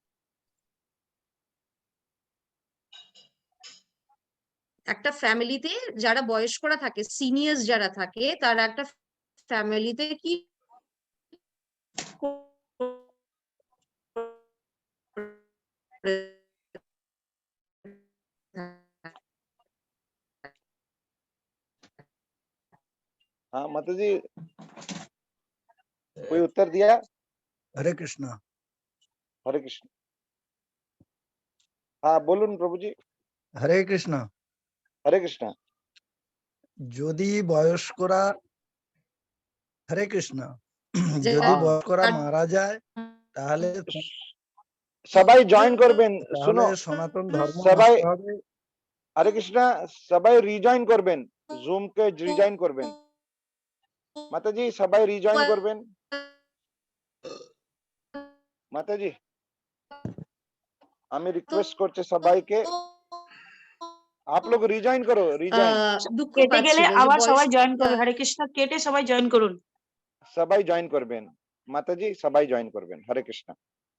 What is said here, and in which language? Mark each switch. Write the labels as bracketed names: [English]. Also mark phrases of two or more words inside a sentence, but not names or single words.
[Bangla] একটা ফ্যামিলিতে যারা বয়স্করা থাকে, সিনিয়র্স যারা থাকে, তারা একটা ফ্যামিলিতে কি [Hindi] हाँ माताजी कोई उत्तर दिया? हरे कृष्ण। हरे कृष्ण। हाँ बोलून प्रभु जी। हरे कृष्ण। हरे कृष्ण। [Bangla] যদি বয়স্করা হরে কৃষ্ণ যদি বয়স্করা মারা যায় তাহলে সবাই জয়েন করবেন। শুনো, সনাতন ধর্ম সবাই নষ্ট হবে। হরে কৃষ্ণ, সবাই রিজয়েন করবেন, জুম কে রিজয়েন করবেন। মাতাজি সবাই রিজয়েন করবেন। মাতাজি আমি রিকোয়েস্ট করছি সবাইকে, [Hindi] आप लोग रिजॉइन करो, रिजॉइन। [Bangla] কেটে গেলে আবার সবাই জয়েন করবে। হরে কৃষ্ণ, কেটে সবাই জয়েন করুন। সবাই জয়েন করবেন মাতাজি, সবাই জয়েন করবেন। হরে কৃষ্ণ।